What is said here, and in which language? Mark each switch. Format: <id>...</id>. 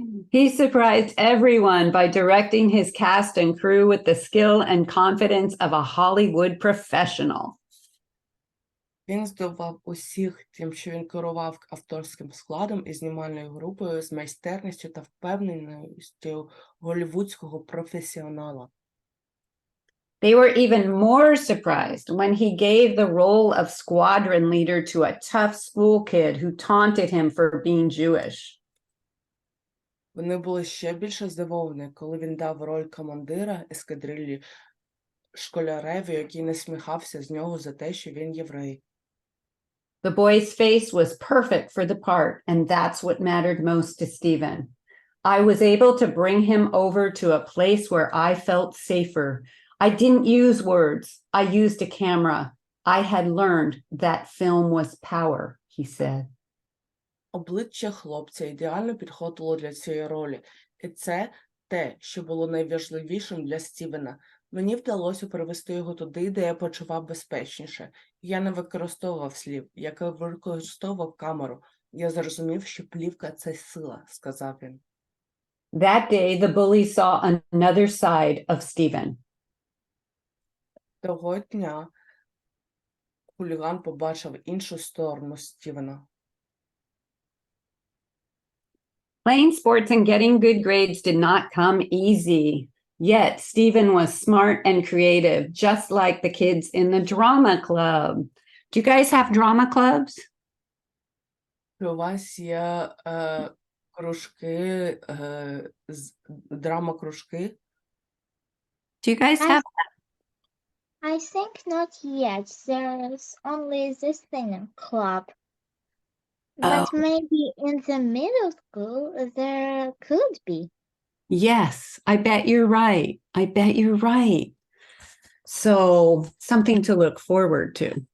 <en>He surprised everyone by directing his cast and crew with the skill and confidence of a Hollywood professional.</en> <uk>Він здивував усіх тим, що він керував авторським складом і знімальною групою з майстерністю та впевненістю голлівудського професіонала.</uk> <en>They were even more surprised when he gave the role of squadron leader to a tough school kid who taunted him for being Jewish.</en> <uk>Вони були ще більше здивовані, коли він дав роль командира ескадрилі школяреві, який насміхався з нього за те, що він єврей.</uk> <en>The boy's face was perfect for the part, and that's what mattered most to Stephen. I was able to bring him over to a place where I felt safer. I didn't use words. I used a camera. I had learned that film was power, he said.</en> <uk>Обличчя хлопця ідеально підходило для цієї ролі. І це те, що було найважливішим для Стівена. Мені вдалося привести його туди, де я почував безпечніше. Я не використовував слів, я використовував камеру. Я зрозумів, що плівка – це сила, сказав він.</uk> <en>That day, the bully saw another side of Stephen.</en> <uk>Того дня хуліган побачив іншу сторону Стівена.</uk> <en>Playing sports and getting good grades did not come easy. Yet Stephen was smart and creative, just like the kids in the drama club. Do you guys have drama clubs?</en> <uk>У вас є кружки, драма-кружки?</uk> <en>Do you guys have? I think not yet. There's only the singing club. But maybe in the middle school there could be. Yes, I bet you're right. I bet you're right. So something to look forward to.</en>